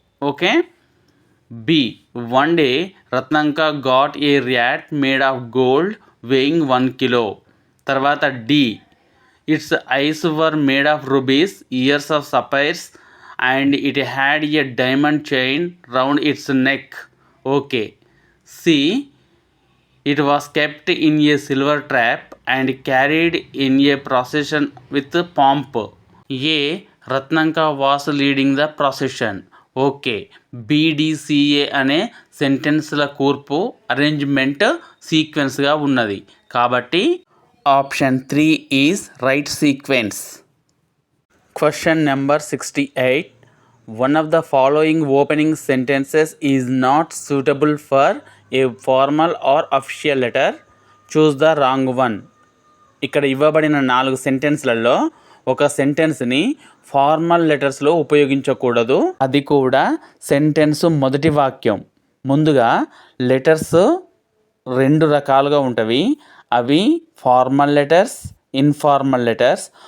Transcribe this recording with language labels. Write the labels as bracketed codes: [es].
[en] Okay, B, one day Ratnanka got a rat made of gold weighing 1 kilo. [te] తర్వాత [en] D, its eyes were made of rubies, ears of sapphires and it had a diamond chain round its neck. Okay. C, it was kept in a silver trap and carried in a procession with pomp. A, Ratnanka was leading the procession. [te] Okay, BDCA అనే సెంటెన్స్ల కూర్పు arrangement సీక్వెన్స్గా ఉన్నది కాబట్టి [en] Option 3 is right sequence. Question number 68. One of the following opening sentences is not suitable for a formal or official letter. Choose the wrong one. [te] ఇక్కడ ఇవ్వబడిన 4 సెంటెన్స్లలో ఒక సెంటెన్స్ని formal లెటర్స్లో ఉపయోగించకూడదు, అది కూడా సెంటెన్స్ మొదటి వాక్యం. ముందుగా లెటర్స్ 2 రకాలుగా ఉంటవి, అవి ఫార్మల్ లెటర్స్, ఇన్ఫార్మల్ లెటర్స్.